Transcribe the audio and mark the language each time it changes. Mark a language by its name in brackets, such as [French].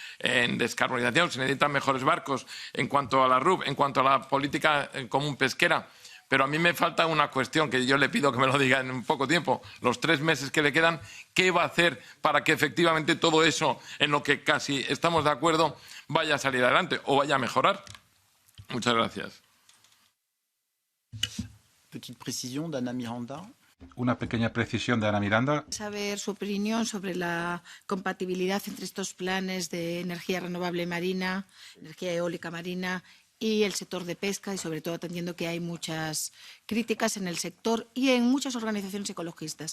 [Spanish] En descarbonización, se necesitan mejores barcos, en cuanto a la RUP, en cuanto a la política común pesquera. Pero a mí me falta una cuestión que yo le pido que me lo diga en un poco tiempo. Los 3 meses que le quedan, ¿qué va a hacer para que efectivamente todo eso, en lo que casi estamos de acuerdo, vaya a salir adelante o vaya a mejorar? Muchas gracias. [French] Petite précision d'Anna Miranda. [Spanish] Una pequeña precisión de Ana Miranda. Saber su opinión sobre la compatibilidad entre estos planes de energía renovable marina, energía eólica marina y el sector de pesca, y sobre todo atendiendo que hay muchas críticas en el sector y en muchas organizaciones ecologistas.